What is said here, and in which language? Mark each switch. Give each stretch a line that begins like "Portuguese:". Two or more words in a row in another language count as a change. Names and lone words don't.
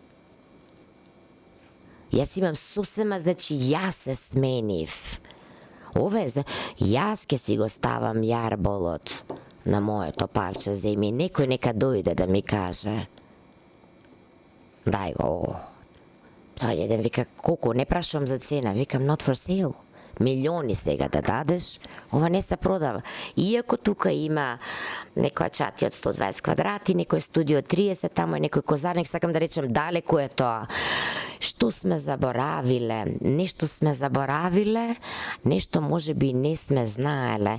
Macedonian: Јас имам сосема, значи јас се сменив. Ова е, јас ке си го ставам јарболот на моето парче земја. Некој нека дојде да ми каже. Дај го. Тој еден вика, колку, не прашувам за цена, викам
English: not for sale.
Macedonian: Милиони сега да дадеш, ова не се продава. Иако тука има некоја чати од 120 квадрати, некој студио од 30, тамо е некој козарник, сакам да речем далеку е тоа. Што сме заборавиле? Нешто сме заборавиле, нешто може би не сме знаеле.